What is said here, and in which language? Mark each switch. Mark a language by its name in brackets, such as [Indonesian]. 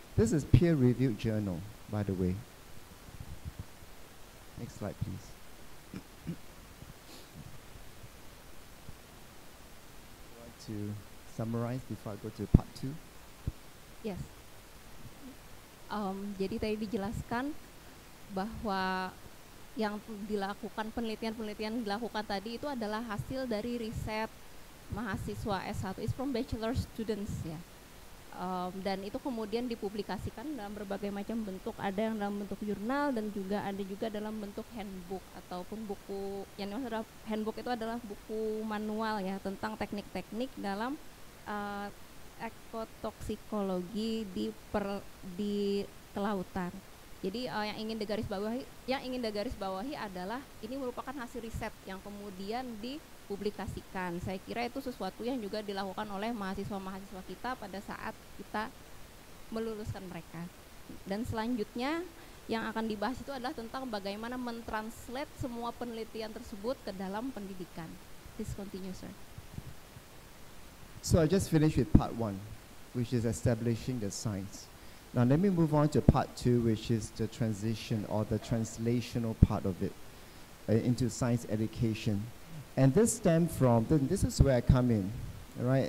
[English] This is peer-reviewed journal, by the way. Next slide, please. Want to summarize before I go to part 2? Yes. [Indonesian] Jadi tadi dijelaskan bahwa yang dilakukan penelitian dilakukan tadi itu adalah hasil dari riset mahasiswa S1, [English] is from bachelor students [Indonesian] ya. Dan itu kemudian dipublikasikan dalam berbagai macam bentuk, ada yang dalam bentuk jurnal dan ada juga dalam bentuk handbook ataupun buku. Yang dimaksud handbook itu adalah buku manual ya tentang teknik-teknik dalam ekotoksikologi di kelautan. Jadi yang ingin digarisbawahi adalah ini merupakan hasil riset yang kemudian dipublikasikan. Saya kira itu sesuatu yang juga dilakukan oleh mahasiswa-mahasiswa kita pada saat kita meluluskan mereka. Dan selanjutnya yang akan dibahas itu adalah tentang bagaimana mentranslate semua penelitian tersebut ke dalam pendidikan. [English] Please continue, sir. So I just finished with part 1, which is establishing the science. Now let me move on to part 2, which is the transition or the translational part of it into science education. And this stems from, this is where I come in, right?